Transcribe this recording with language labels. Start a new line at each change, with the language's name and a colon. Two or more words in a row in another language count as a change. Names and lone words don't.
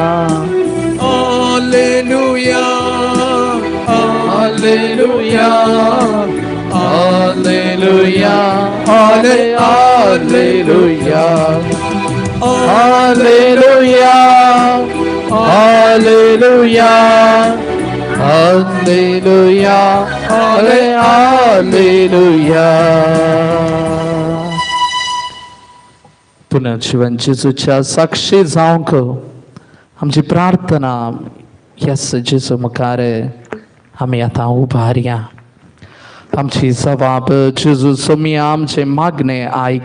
Latin: Alleluia, Alleluia, Alleluia, Alleluia, Alleluia, Alleluia, Alleluia, Alleluia.
Konkani: पुनर्जीवन जेजूच्या साक्षी जावंक आमची प्रार्थना ह्याच जेजू मुखार आमी आतां उभारया. आमची जबाब जेजू सुमया आमचे मागणे ऐक.